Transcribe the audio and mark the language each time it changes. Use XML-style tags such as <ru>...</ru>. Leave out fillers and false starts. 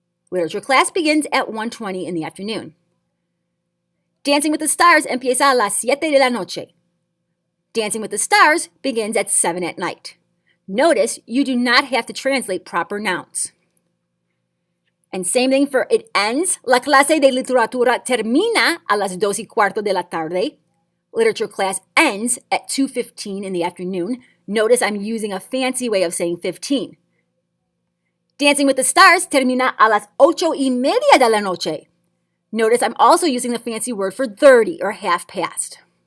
<en>Literature class begins at 1:20 in the afternoon. Dancing with the Stars</en> <es>empieza a las 7 de la noche.</es> <en>Dancing with the Stars begins at 7 at night. Notice you do not have to translate proper nouns. And same thing for it ends.</en> <es>La clase de literatura termina a las 2:15 de la tarde.</es> <en>Literature class ends at 2:15 in the afternoon. Notice I'm using a fancy way of saying 15. Dancing with the Stars</en> <es>termina a las 8:30 de la noche.</es> <en>Notice I'm also using the fancy word for 30 or half past.</en>